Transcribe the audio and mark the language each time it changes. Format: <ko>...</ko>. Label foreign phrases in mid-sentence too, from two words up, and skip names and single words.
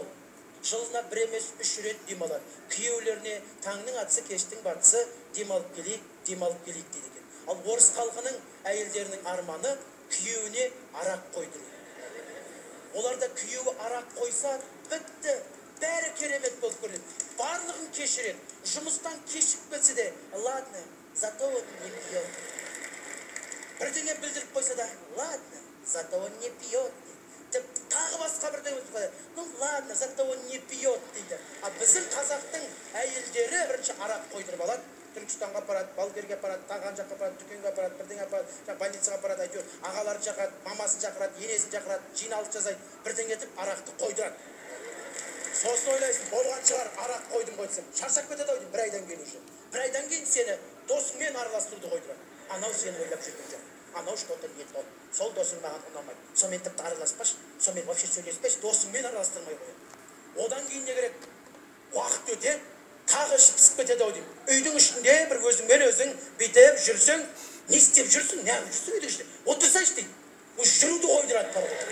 <kk>Жылына бір емес 3 рет демалады. Күйеулеріне таңның атысы, кештің батысы демалып келейік дейді екен. Ал орыс халқының әйелдерінің арманы күйеуіне арақ қойдыру. Оларда күйеуі арақ қойса, бітті, бәрі керемет болып көреді. Барлығын кешіреді. Жұмыстан кешіп кетсе де,</kk> <ru>ладно, зато он не пьет.</ru> <kk>Бірдеңе білдіріп қойса да,</kk> <ru>ладно, зато он не пьет.</ru> <kk>Тағы басқа бірдеңе білдіріп қойса,</kk> <ru>ну ладно, зато он не пьет дейді.</ru> <kk>А біздің қазақтың әйелдері бірінші арақ қойдырып алады. Түркістанға апарады, Балгерге апарады, таған жаққа апарады, дүкенге апарады, бірдеңе апарады, больницаға апарады, әйтеуір ағаларын шақырады, мамасын шақырады, енесін шақырады, жиналыс жасайды, бірдеңе етіп арақты қойдырады. Сосын ойлайсың, болған шығар, арақ қойдым қойдысым. Шаршап кетеді ау деймін, бір айдан кейін уже. Бір айдан кейін сені досыңмен араластыруды қойдырады. Анау сені ойлап жүрген жоқ.</kk> <ru>Анау что-то не то.</ru> <kk>Сол досың маған ұнамайды. Сонымен тіпті араласпашы, сонымен вообще сөйлеспеші, досыңмен араластырмай қояды. Одан кейін не керек? Уақыт өтеді, тағы ішіп пісіп кетеді ау деймін. Үйдің ішінде бір өзіңмен өзің бүйтіп жүрсең, не істеп жүрсің? Не жүрсің үйдің ішінде? Отырсайшы дейді. Жүруді қойдырады бар.</kk>